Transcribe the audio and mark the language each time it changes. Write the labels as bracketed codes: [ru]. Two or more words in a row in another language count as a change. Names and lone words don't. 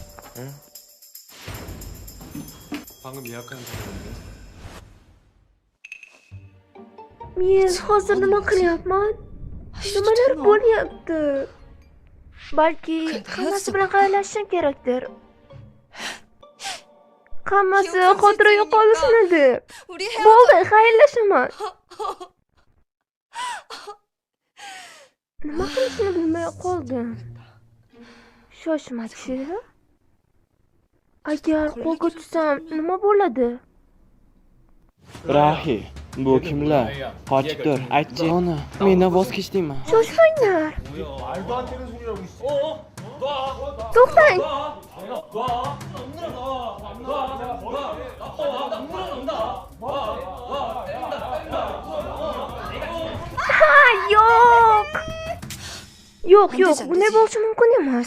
[ko] 응? 방금 예약한 사람인데. [uz] Men hozir nima qilyapman? Nimalar bo'lyapti? Balki hammasi bilan xayrlashishim kerakdir. Hammasi xotira yo'qolsin deb. Bo'ldi, xayrlashaman. Nima qilishni bilmay qoldim. Shoshmachi. Agar qo'lga tushsam nima bo'ladi? Rahi, bu kimlar? Qochib tur, aytchi. Ona, mendan voz kechdingmi? Shoshmanglar. [ko] 말도 안 되는 소리라고 있어. [uz] To'xtang. Yo'q. Yo'q, bunday bo'lishi mumkin emas.